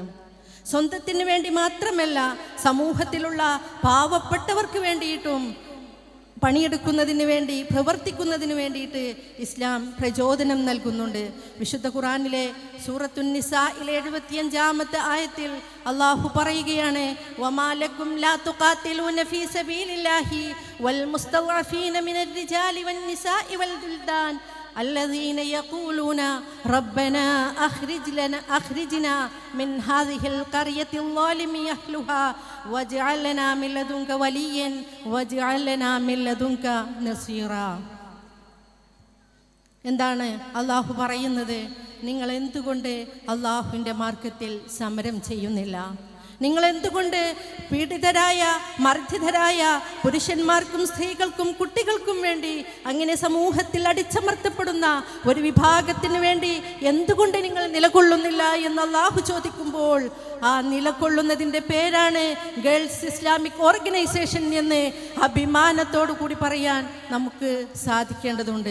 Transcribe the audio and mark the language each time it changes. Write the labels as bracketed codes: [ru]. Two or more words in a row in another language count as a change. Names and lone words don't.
[ml] സ്വന്തത്തിന് വേണ്ടി മാത്രമല്ല, സമൂഹത്തിലുള്ള പാവപ്പെട്ടവർക്ക് വേണ്ടിയിട്ടും പണിയെടുക്കുന്നതിന് വേണ്ടി, പ്രവർത്തിക്കുന്നതിന് വേണ്ടിയിട്ട് ഇസ്ലാം പ്രചോദനം നൽകുന്നുണ്ട്. വിശുദ്ധ ഖുർആനിലെ സൂറത്തുൻ നിസായിലെ 75ാമത്തെ ആയത്തിൽ അല്ലാഹു പറയുകയാണ്, [ar] وما لكم لا تقاتلون في سبيل الله والمستضعفين من الرجال والنساء والولدان الذين يقولون ربنا أخرجنا من هذه القرية الظالم أهلها واجعل لنا من لدنك وليا واجعل لنا من لدنك نصيرا. [ml] എന്താണ് അള്ളാഹു പറയുന്നത്? നിങ്ങൾ എന്തുകൊണ്ട് അള്ളാഹുവിൻ്റെ മാർഗത്തിൽ സമരം ചെയ്യുന്നില്ല? നിങ്ങൾ എന്തുകൊണ്ട് പീഡിതരായ, മർദ്ദിതരായ പുരുഷന്മാർക്കും സ്ത്രീകൾക്കും കുട്ടികൾക്കും വേണ്ടി, അങ്ങനെ സമൂഹത്തിൽ അടിച്ചമർത്തപ്പെടുന്ന ഒരു വിഭാഗത്തിന് വേണ്ടി എന്തുകൊണ്ട് നിങ്ങൾ നിലകൊള്ളുന്നില്ല എന്ന് അള്ളാഹു ചോദിക്കുമ്പോൾ, ആ നിലകൊള്ളുന്നതിൻ്റെ പേരാണ് ഗേൾസ് ഇസ്ലാമിക് ഓർഗനൈസേഷൻ എന്ന് അഭിമാനത്തോടു കൂടി പറയാൻ നമുക്ക് സാധിക്കേണ്ടതുണ്ട്.